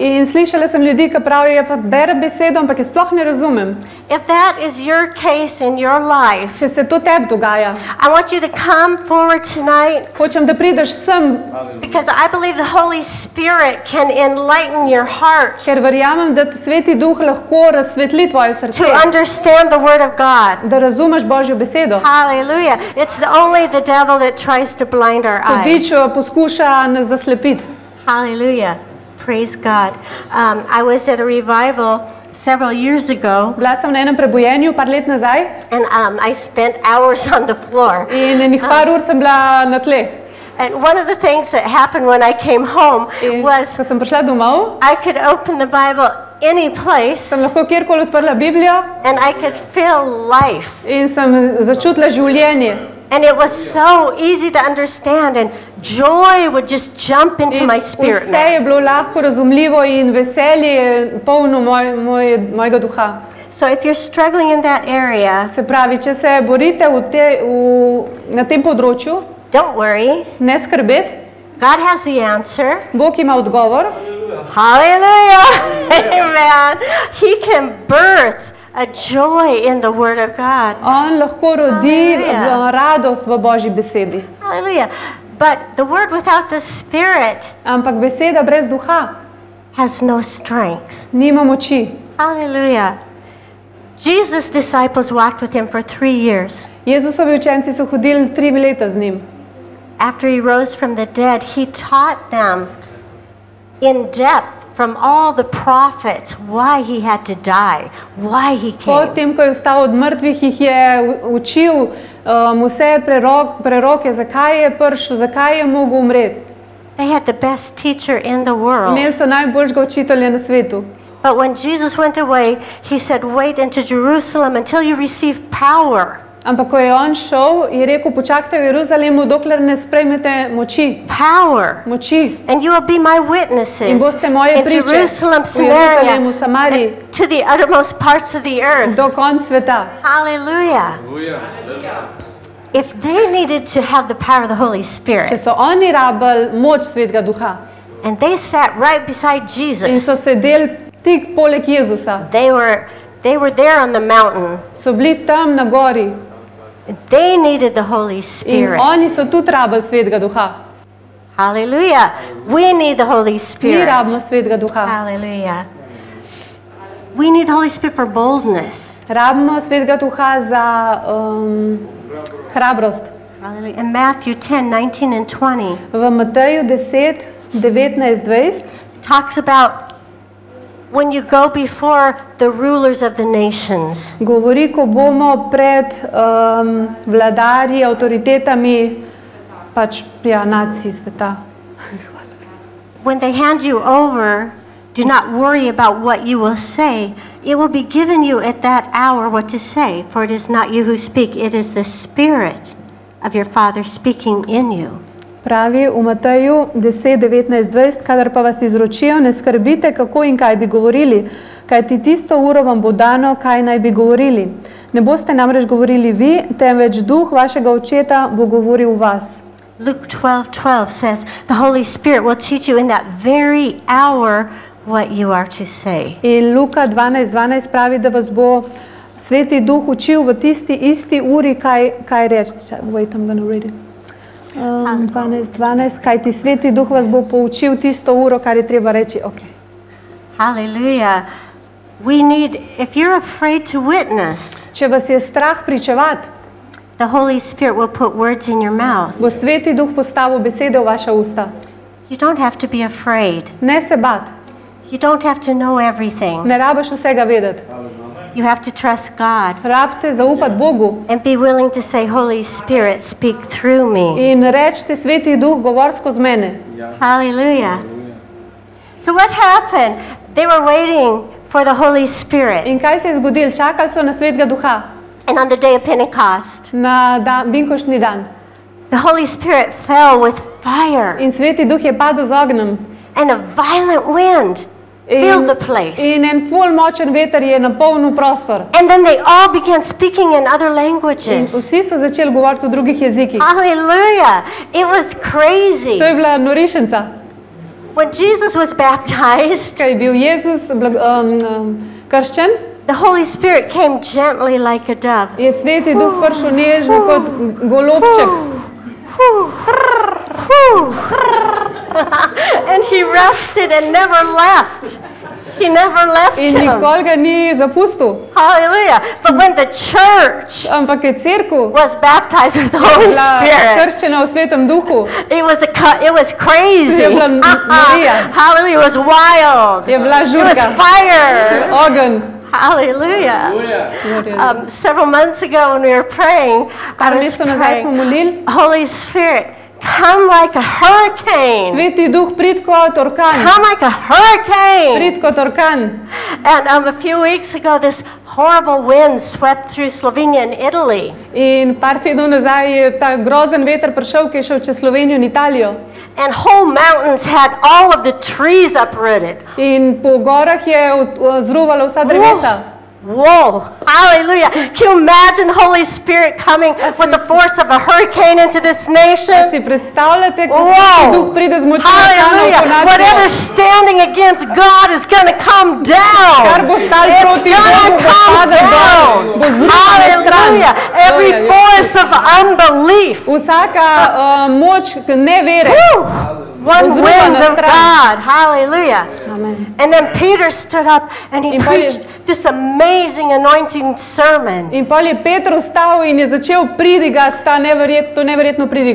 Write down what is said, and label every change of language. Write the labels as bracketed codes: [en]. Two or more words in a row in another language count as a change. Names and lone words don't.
[sl] In slišala sem ljudi, ki pravijo, ja pa berem besedo, ampak je sploh ne razumem. [en] If that is your case in your life, [sl] Če se to tebi dogaja, [en] I want you to come forward tonight [sl] hočem, da prideš sem, [en] because I believe the Holy Spirit can enlighten your heart [sl] ker verjamem, da ti Sveti Duh lahko razsvetli tvoje [en] to [sl] srce, [en] understand the word of God. [sl] da razumeš Božjo besedo. [en] Hallelujah. It's only the devil that tries to blind our [sl] Hudič [en] eyes. [sl] poskuša nas zaslepiti. [en] Hallelujah. Praise God. I was at a revival several years ago, [sl] Bila sem na enem prebojenju par let nazaj [en] and I spent hours on the floor. [sl] in enih par ur sem bila na tleh. [en] And one of the things that happened when I came home [sl] In [en] was [sl] ko sem prišla domov, [en] I could open the Bible any place [sl] sem lahko kjerkoli odprla Biblijo [en] and I could feel life. [sl] in sem začutila življenje. [en] And it was so easy to understand, and joy would just jump into [sl] In [en] my spirit, [sl] vse je [en] man. [sl] bilo lahko razumljivo in veselje je polno mojega duha. [en] So if you're struggling in that area, [sl] Se pravi, če se borite na tem področju, [en] don't worry. [sl] ne skrbeti, [en] God has the answer. [sl] Bog ima odgovor. [en] Hallelujah. Amen. He can birth a joy in the Word of God. [sl] On lahko rodi [en] Hallelujah. [sl] radost v Božji besedi. [en] Hallelujah. But the Word without the Spirit [sl] Ampak beseda brez duha [en] has no strength. [sl] nima moči. [en] Hallelujah. Jesus' disciples walked with him for 3 years. [sl] Jezusovi učenci so hodili 3 leta z njim. [en] After he rose from the dead, he taught them in depth from all the prophets why he had to die, why he came. [sl] Potem, ko je vstal od mrtvih, jih je učil vse preroke, zakaj je prišel, zakaj je mogel umreti. [en] They had the best teacher in the world. [sl] Imeli so najboljšega učitelja na svetu. [en] But when Jesus went away, he said, wait into Jerusalem until you receive power. [sl] Ampak ko je on šel, je rekel, počakajte v Jeruzalemu, dokler ne sprejmete moči. [en] Power. [sl] Moči. [en] And you will be my witnesses [sl] In boste moje [en] in [sl] priče [en] Jerusalem, [sl] v [en] Samaria, [sl] Jeruzalemu, Samariji, [en] and to the uttermost parts of the earth. [sl] do konca sveta. [en] Hallelujah. If they needed to have the power of the Holy [sl] Če [en] Spirit, [sl] so oni rabili moč svetega duha [en] and they sat right beside [sl] in so [en] Jesus, [sl] sedeli tik poleg Jezusa, [en] they were there on the mountain. [sl] so bili tam na gori [en] They needed the Holy [sl] in [en] Spirit. [sl] oni so tudi rabili svetega duha. [en] Hallelujah. We need the Holy [sl] Mi [en] Spirit. [sl] rabimo svetega duha. [en] Hallelujah. We need the Holy Spirit for boldness. [sl] Rabimo svetega duha za hrabrost. [en] Hallelujah. In Matthew 10, 19 and 20, [sl] V Mateju 10, 19, 20 [en] talks about when you go before the rulers of the nations. [sl] govori, ko bomo pred vladarji, avtoritetami pač nacij sveta. [en] When they hand you over, do not worry about what you will say. It will be given you at that hour what to say, for it is not you who speak, it is the Spirit of your Father speaking in you. [sl] Pravi v Mateju 10, 19, 20, kadar pa vas izročijo, ne skrbite, kako in kaj bi govorili, kajti tisto uro vam bo dano, kaj naj bi govorili. Ne boste namreč govorili vi, temveč duh vašega očeta bo govoril v vas. [en] Luke 12:12 says, the Holy Spirit will teach you in that very hour what you are to say. [sl] In Luka 12, 12 pravi, da vas bo Sveti Duh učil v tisti isti uri, kaj reči. [en] Wait, I'm gonna read it. [sl] 12, 12, kaj ti Sveti Duh vas bo poučil tisto uro, kar je treba reči. [en] Okay. Hallelujah. We need, if you're afraid to witness, [sl] Če vas je strah pričevati, [en] the Holy Spirit will put words in your mouth. [sl] bo Sveti Duh postavil besede v vaša usta. [en] You don't have to be afraid. [sl] Ne se bat, [en] You don't have to know everything. [sl] ne rabiš vsega vedeti. [en] You have to trust God [sl] Rabite zaupati Bogu [en] and be willing to say, Holy Spirit, speak through me. [sl] in rečite, Sveti Duh, govor skozi mene. [en] Hallelujah. So what happened? They were waiting for the Holy Spirit. [sl] In kaj se je zgodilo? Čakali so na Svetega Duha, [en] And on the day of Pentecost, [sl] na binkoštni dan. [en] the Holy Spirit fell with fire, [sl] In Sveti Duh je padel z ognjem. [en] and a violent wind filled the place. [sl] In en ful močen veter je napolnil prostor. [en] And then they all began speaking in other [sl] In [en] languages. [sl] vsi so začeli govoriti v drugih jezikih. [en] Hallelujah. It was crazy. [sl] To je bila norišenca. [en] When Jesus was baptized, [sl] Kaj je bil Jezus krščen, [en] the Holy Spirit came gently like a dove. [sl] je Sveti Duh prišel nežno kot golobček. [en] And he rested and never left. He never left [sl] In [en] him. [sl] nikoli ga ni zapustil. [en] Hallelujah. But when the church [sl] Ampak je cerkev [en] was baptized with the Holy [sl] bila [en] Spirit, [sl] krščena v Svetem Duhu, [en] it was crazy. [sl] Je bila norija. [en] Hallelujah. It was wild. [sl] je bila [en] It was [sl] žurka, [en] fire. [sl] ogenj. [en] Hallelujah. Several months ago when we were praying, I [sl] Par [en] was [sl] mesecev nazaj smo [en] praying, [sl] molili, [en] Holy Spirit, come like a hurricane. [sl] Sveti Duh, prid kot orkan, [en] Come like a hurricane. [sl] prid kot orkan. [en] And a few weeks ago, this horrible wind swept through Slovenia and Italy. [sl] In par tednov nazaj je ta grozen veter prišel, ki je šel čez Slovenijo in Italijo. [en] And whole mountains had all of the trees uprooted. [sl] In po gorah je zruvalo vsa drevesa. [en] Whoa, hallelujah. Can you imagine the Holy Spirit coming with the force of a hurricane into this nation? [sl] Si predstavljate, ko [en] Whoa, [sl] Duh pride z močjo [en] hallelujah. [sl] orkanov po [en] Whatever's [sl] nacijo? [en] standing against God is going to come down. [sl] Kar bo stalo [en] It's [sl] proti [en] going [sl] Bogu, [en] to [sl] bo [en] come [sl] padel dol, [en] down. [sl] bo zrušen na [en] Hallelujah. [sl] stran. [en] Every force of unbelief. [sl] Vsaka moč nevere. [en] Whew. One [sl] Bo [en] wind [sl] zrušena [en] of [sl] stran. [en] God. Hallelujah. Amen. And then Peter stood up and he [sl] In pol je- [en] preached this amazing anointing sermon. [sl] In pol je Peter vstal in je začel pridigati to neverjetno pridigo.